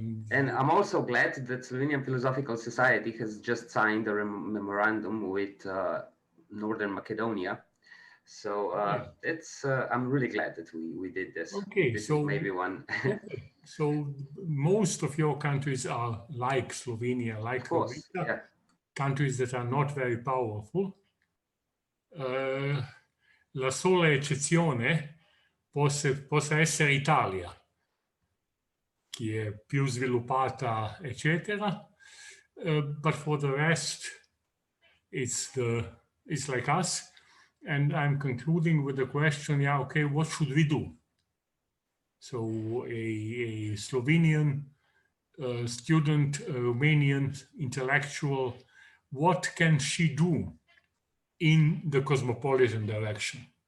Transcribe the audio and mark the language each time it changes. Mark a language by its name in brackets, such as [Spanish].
[English] and I'm also glad that Slovenian Philosophical Society has just signed a memorandum with Northern Macedonia. So it's I'm really glad that we did this. Okay, this so is maybe one. Okay. So most of your countries are like Slovenia, like Croatia, yeah. Countries that are not very powerful. [Italian] La sola eccezione possa essere Italia, che è più sviluppata, eccetera. [English] But for the rest, it's like us. And I'm concluding with the question, okay, what should we do? So a Slovenian student, a Romanian intellectual, what can she do in the cosmopolitan direction?